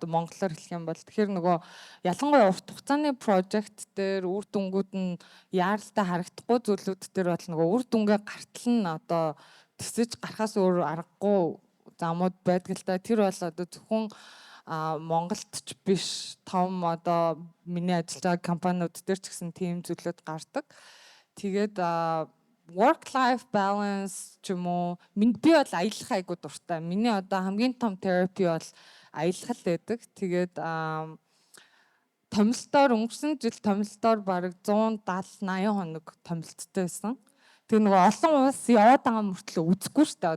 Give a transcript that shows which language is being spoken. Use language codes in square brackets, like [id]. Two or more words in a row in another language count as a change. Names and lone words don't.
[mn] Одоо монголоор хэлэх юм бол тэгэхээр нөгөө ялангуяа урт хугацааны прожект дээр үр дүнгууд нь яаралтай харагдахгүй зүйлүүд дээр бол нөгөө үр дүнгээ гартал нь одоо тэсэж гарахаас өөр аргагүй замууд байдаг л да. Тэр бол одоо зөвхөн Монголд ч биш том одоо миний ажиллаж байгаа компаниуд дээр ч гэсэн тийм зүйлүүд гардаг. Тэгээд [en] work life balance [mn] ч юм уу би бол аялах айгуу дуртай. Миний одоо хамгийн том therapy бол аялал байдаг. Тэгээд томилтоор өнгөрсөн жил томилтоор бараг 170-80 хоног томилттой байсан. Тэгээ нөгөө олон улс яваад байгаа мөртлөө үзэхгүй шүү дээ.